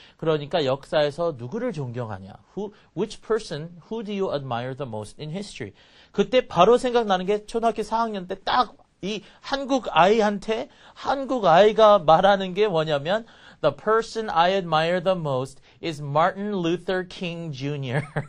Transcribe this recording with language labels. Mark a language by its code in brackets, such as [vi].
[ko] 그러니까 역사에서 누구를 존경하냐? [en] Which person, who do you admire the most in history? [ko] 그때 바로 생각나는 게 초등학교 4학년 때 딱 이 한국 아이한테 한국 아이가 말하는 게 뭐냐면 [en] The person I admire the most is Martin Luther King Jr.